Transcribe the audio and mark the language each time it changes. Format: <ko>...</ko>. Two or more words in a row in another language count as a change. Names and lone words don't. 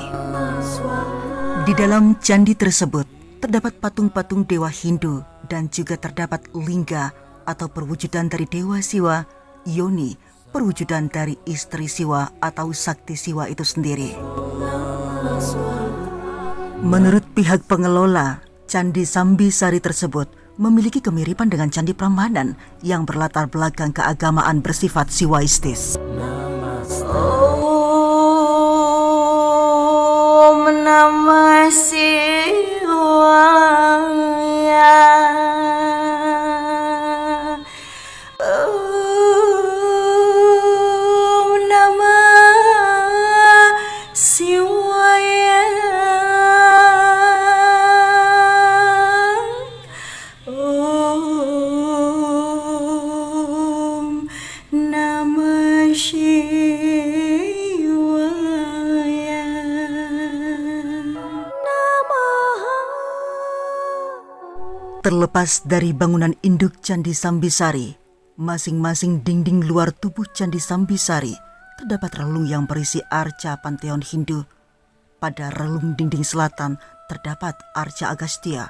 <id>Di dalam candi tersebut terdapat patung-patung dewa Hindu dan juga terdapat lingga atau perwujudan dari dewa Siwa, Yoni, perwujudan dari istri Siwa atau sakti Siwa itu sendiri. Menurut pihak pengelola, Candi Sambisari tersebut memiliki kemiripan dengan Candi Prambanan yang berlatar belakang keagamaan bersifat Siwaistis.</id> <sa>Om Namah Shivaya. Om Namah Shivaya. Om Namah Shivaya.</sa> <id>Terlepas dari bangunan induk Candi Sambisari, masing-masing dinding luar tubuh Candi Sambisari terdapat relung yang berisi arca Pantheon Hindu. Pada relung dinding selatan terdapat arca Agastya.</id>